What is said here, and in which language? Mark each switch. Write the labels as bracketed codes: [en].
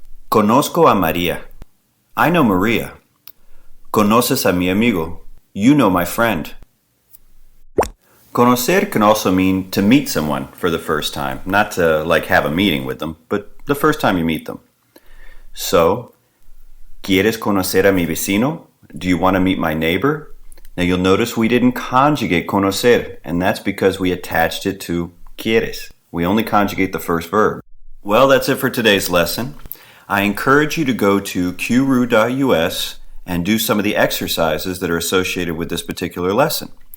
[es] Conozco a María. [en] I know Maria. [es] Conoces a mi amigo. [en] You know my friend. Conocer can also mean to meet someone for the first time, not to like have a meeting with them, but the first time you meet them. [es] So, ¿Quieres conocer a mi vecino? [en] Do you want to meet my neighbor? Now you'll notice we didn't conjugate conocer, and that's because we attached it to quieres. We only conjugate the first verb. Well, that's it for today's lesson. I encourage you to go to qru.us and do some of the exercises that are associated with this particular lesson.